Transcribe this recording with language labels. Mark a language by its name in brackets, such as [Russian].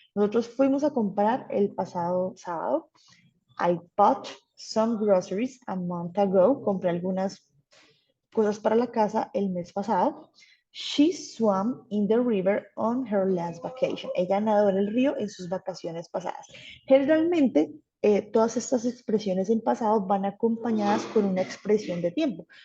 [Spanish] Nosotros fuimos a comprar el pasado sábado. [English] I bought some groceries a month ago. [Spanish] Compré algunas cosas para la casa el mes pasado. [English] She swam in the river on her last vacation. [Spanish] Ella nadó en el río en sus vacaciones pasadas. Generalmente, todas estas expresiones en pasado van acompañadas con una expresión de tiempo.